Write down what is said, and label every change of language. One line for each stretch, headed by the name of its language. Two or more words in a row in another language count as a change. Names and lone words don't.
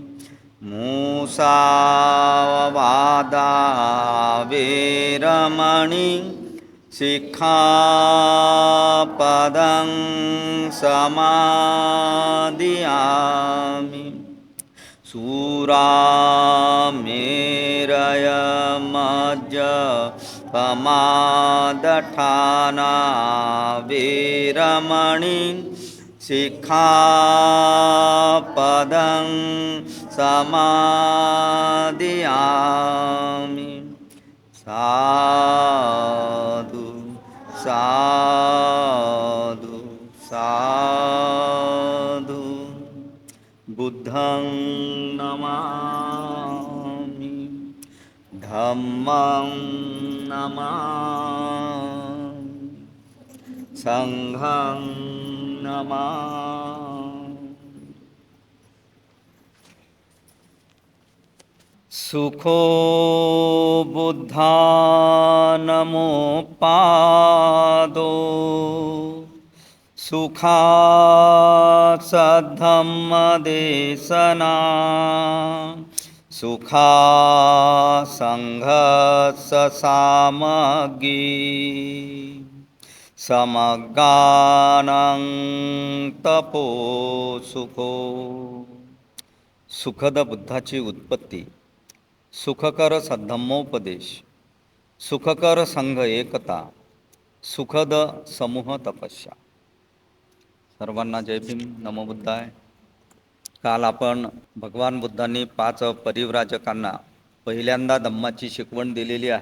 Pali: मुसावादा वेरमणि सिक्खापदं समादियामि। सुरामेरयमज्जपमादठाना वेरमणि सिक्खापदं समादियामि। साधु साधु साधु। बुद्धं नमामि धम्मं नमामि संघं नमामि। सुखो बुद्धानमोपादो सुखासद्धम्मदेशना सुखासंघससामग्री समगानं तपो सुखो।
Marathi: सुखद बुद्धाची उत्पत्ती, सुखकर सद्धम्मोपदेश, सुखकर संघ एकता, सुखद समूह तपस्या। सर्वांना जय भीम,
Pali: नमो बुद्धाय।
Marathi: काल आपण भगवान बुद्धांनी 5 परिव्राजकांना पहिल्यांदा धम्माची शिकवण दिलेली आहे।